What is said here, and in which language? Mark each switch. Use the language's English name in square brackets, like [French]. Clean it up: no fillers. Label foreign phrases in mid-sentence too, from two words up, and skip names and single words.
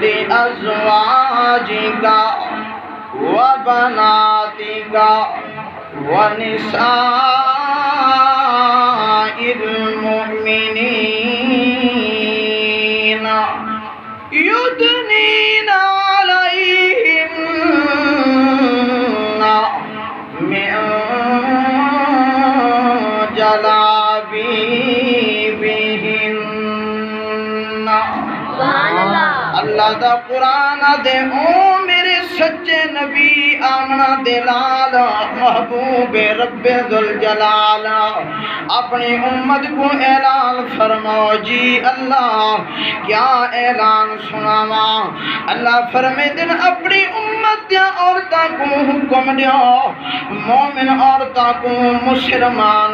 [Arabic] أزواجك وبناتك ونساء المؤمنين يدنين عليهن من جلابيبهن. [Punjabi] اللہ دا قرآن دے او میرے سچے نبی آمنہ دلال محبوب رب ذوالجلال اپنی امت کو اعلان فرماؤ. جی اللہ کیا اعلان سناوا؟ اللہ فرمائے دن اپنی امت دیا عورتاں کو حکم دیو، مومن عورتاں کو، مسلمان